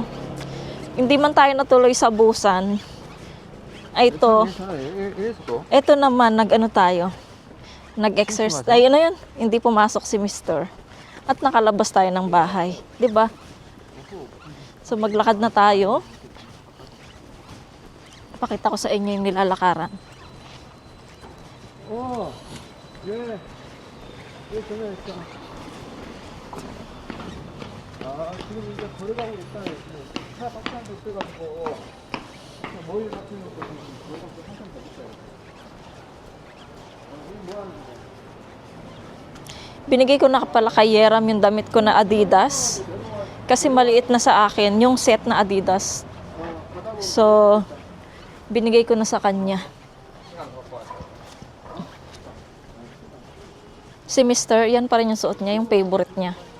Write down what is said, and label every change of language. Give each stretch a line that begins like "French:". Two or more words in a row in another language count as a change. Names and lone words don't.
Filipino: Hindi man tayo natuloy sa busan. Ay, ito naman, nag-ano tayo. Nag-exercise. Ayun na yun. Hindi pumasok si Mister. At nakalabas tayo ng bahay. 'Di ba? So maglakad na tayo. Pakita ko sa inyo yung nilalakaran.
Korean: 어, 예. 예, 전화했어. 아, 지금 이제 걸어가고 있다. 차 박스한테 있어가지고, 머리 같은 것도 지금 그것도 한참 더 있어요. 이거 뭐 하는 거야?
Filipino: Binigay ko na pala kay Yeram yung damit ko na Adidas. Kasi maliit na sa akin yung set na Adidas. So, binigay ko na sa kanya. Si Mister, yan pa rin yung suot niya, yung favorite niya.